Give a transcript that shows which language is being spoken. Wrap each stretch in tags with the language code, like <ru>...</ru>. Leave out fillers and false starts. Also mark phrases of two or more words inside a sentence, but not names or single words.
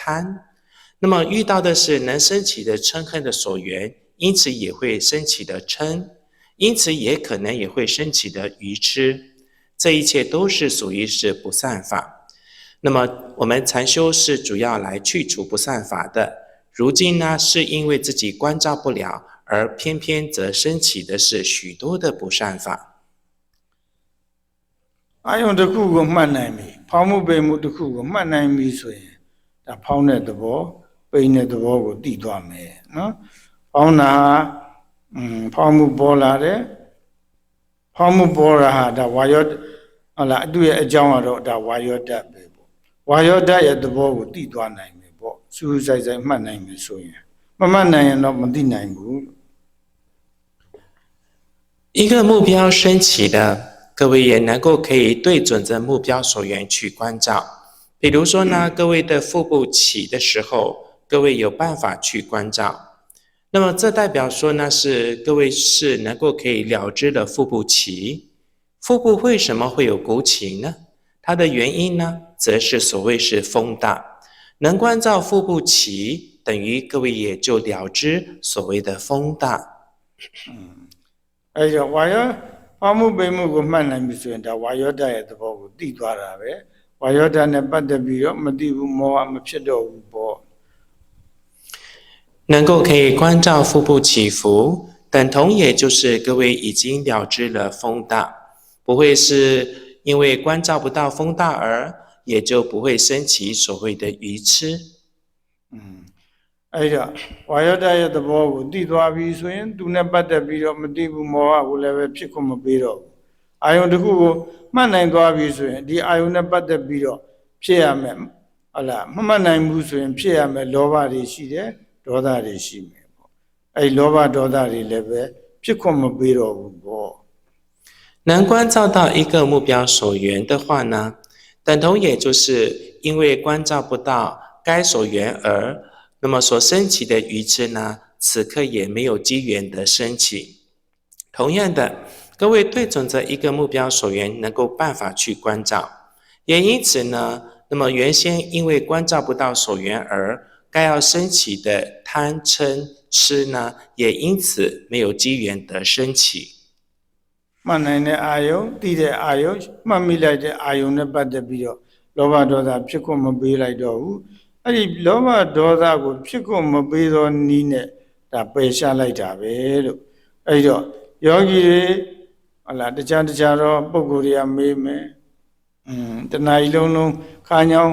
<zh>那么遇到的是能升起的嗔恨的所缘，因此也会升起的嗔，因此也可能也会升起的愚痴。这一切都是属于是不善法。那么我们禅修是主要来去除不善法的。如今呢，是因为自己关照不了，而偏偏则升起的是许多的不善法。</zh> <my>အာယုံတစ်ခုကိုမှတ်နိုင်ပြီဖောင်းမှုပိန်မှုတစ်ခုကိုမှတ်နိုင်ပြီဆိုရင်ဒါဖောင်းတဲ့သဘောပိန်တဲ့သဘောကိုသိသွားမယ်နော်ဖောင်းတာဖောင်းမှုပေါ်လာတယ်ဖောင်းမှုပေါ်တာဟာဒါဝါယောဟုတ်လားအတူရဲ့အကြောင်းကတော့ဒါဝါယောဓာတ်ပဲပေါ့ဝါယောဓာတ်ရဲ့သဘောကိုသိသွားနိုင်မယ်ပေါ့စူးစိုက်မှတ်နိုင်မယ်ဆိုရင်မမှတ်နိုင်ရင်တော့မသိနိုင်ဘူး</my> <zh>一个目标升起的，各位也能够可以对准着目标所缘去关照。比如说呢，各位的腹部起的时候，各位有办法去关照。那么这代表说呢，是各位是能够可以了知的腹部起。腹部为什么会有鼓起呢？它的原因呢，则是所谓是风大。能关照腹部起，等于各位也就了知所谓的风大。</zh> <my>အဲ့တော့ဝါယောဖောင်းမှုပိန်မှုကိုမှတ်နိုင်ပြီဆိုရင်ဒါဝါယောဓာတ်ရဲ့သဘောကိုသိသွားတာပဲဝါယောဓာတ်နဲ့ပတ်သက်ပြီးတော့မသိဘူးမောဟမဖြစ်တော့ဘူးပေါ့</my> <zh>能够可以关照腹部起伏，等同也就是各位已经了知了风大，不会是因为关照不到风大而也就不会升起所谓的愚痴。</zh> <my>အဲ့တော့ဝါယောဓာတ်ရဲ့သဘောကိုသိသွားပြီဆိုရင်သူနဲ့ပတ်သက်ပြီးတော့မသိဘူးမောဟကိုလည်းပဲဖြစ်ခွင့်မပေးတော့ဘူးအာယုန်တစ်ခုကိုမှတ်နိုင်သွားပြီဆိုရင်ဒီအာယုန်နဲ့ပတ်သက်ပြီးတော့ဖြစ်ရမယ်ဟုတ်လားမမှတ်နိုင်ဘူးဆိုရင်ဖြစ်ရမယ်လောဘတွေရှိတယ်ဒေါသတွေရှိမယ်ပေါ့အဲ့လောဘဒေါသတွေလည်းပဲဖြစ်ခွင့်မပေးတော့ဘူးပေါ့</my> <zh>能关照到一个目标所缘的话呢，等同也就是因为关照不到该所缘而，那么所升起的愚痴呢，此刻也没有机缘的升起。同样的，各位对准着一个目标所缘，能够办法去关照，也因此呢，那么原先因为关照不到所缘而该要升起的贪嗔痴呢，也因此没有机缘的升起。</zh> <my>မှတ်နိုင်တဲ့အာယုံသိတဲ့အာယုံမှတ်မိလိုက်တဲ့အာယုံနဲ့ပတ်သက်ပြီးတော့လောဘဒေါသဖြစ်ခွင့်မပေးလိုက်တော့ဘူးအဲ့ဒီလောဘဒေါသကိုဖြစ်ခွင့်မပေးသော နည်းနဲ့ဒါပယ်ရှားလိုက်တာပဲလို့အဲ့တော့ယောဂီတွေဟလာတခြားတော့ပုဂ္ဂိုလ်တွေကမေးမယ်တဏှာကြီးလုံးခါညောင်း</my>